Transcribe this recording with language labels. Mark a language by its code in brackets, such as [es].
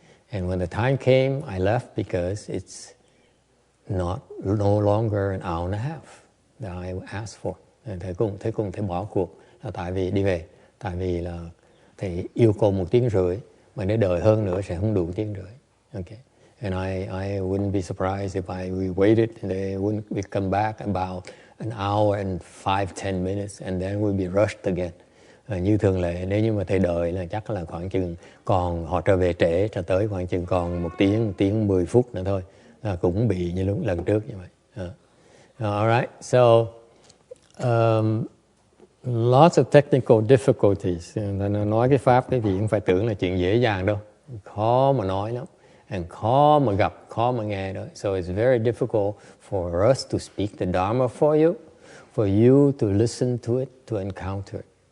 [en] And when the time came, I left because it's no longer an hour and a half that I asked for. [vi] Thầy cùng thầy bỏ cuộc là tại vì đi về. Tại vì là thầy yêu cầu 1 tiếng rưỡi, mà nếu đợi hơn nữa sẽ không đủ 1 tiếng rưỡi. [en] Okay. And I wouldn't be surprised if we waited and we come back about an hour and 5-10 minutes and then we'll be rushed again. [vi] Như thường lệ, nếu như mà thầy đợi là chắc là khoảng chừng còn họ trở về trễ cho tới khoảng chừng còn 1 tiếng 10 phút nữa thôi, cũng bị như lúc lần trước như vậy. [en] Alright, so lots of technical difficulties. [vi] Nói cái pháp cái gì cũng phải tưởng là chuyện dễ dàng đâu, khó mà nói lắm, and khó mà gặp, khó mà nghe đó. [en] So it's very difficult for us to speak the Dharma for you to listen to it, to encounter it.